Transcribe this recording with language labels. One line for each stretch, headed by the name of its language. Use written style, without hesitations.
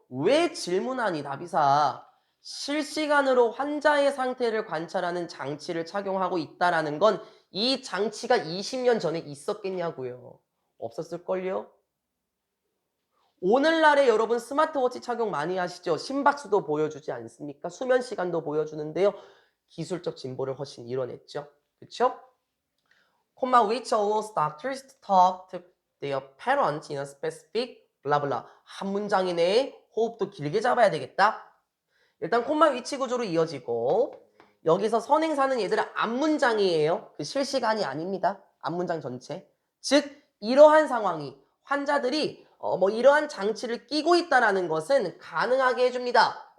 Korean: 왜 질문하니, 나비사? 실시간으로 환자의 상태를 관찰하는 장치를 착용하고 있다라는 건 이 장치가 20년 전에 있었겠냐고요. 없었을걸요? 오늘날에 여러분 스마트워치 착용 많이 하시죠? 심박수도 보여주지 않습니까? 수면 시간도 보여주는데요. 기술적 진보를 훨씬 이뤄냈죠. 그쵸?
English: 콤마 which allows doctors to talk to their parents in a specific 블라블라.
Korean: 한 문장 이내에 호흡도 길게 잡아야 되겠다. 일단 콤마 위치 구조로 이어지고 여기서 선행사는 얘들아 앞문장이에요. 그 실시간이 아닙니다. 앞문장 전체. 즉 이러한 상황이 환자들이 이러한 장치를 끼고 있다는 것은 가능하게 해줍니다.